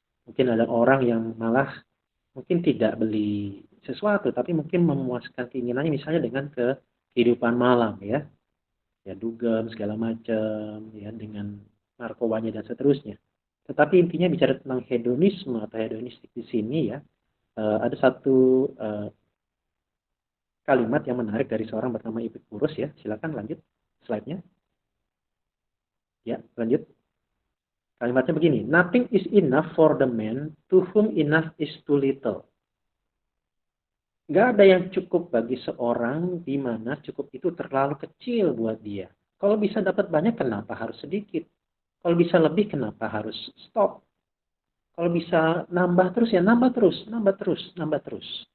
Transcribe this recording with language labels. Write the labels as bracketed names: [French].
[Indonesian] Mungkin ada orang yang malah mungkin tidak beli sesuatu, tapi mungkin memuaskan keinginannya misalnya dengan kehidupan malam ya, ya dugem segala macam, ya dengan narkobanya dan seterusnya. Tetapi intinya bicara tentang hedonisme atau hedonistik di sini ya, ada satu eh, kalimat yang menarik dari seorang bernama Epicurus ya. Silakan lanjut slide-nya. Ya, lanjut. [English] Kalimatnya begini, nothing is enough for the man to whom enough is too little. [Indonesian] Nggak ada yang cukup bagi seorang di mana cukup itu terlalu kecil buat dia. Kalau bisa dapat banyak, kenapa harus sedikit? Kalau bisa lebih, kenapa harus stop? Kalau bisa nambah terus, ya nambah terus, nambah terus, nambah terus.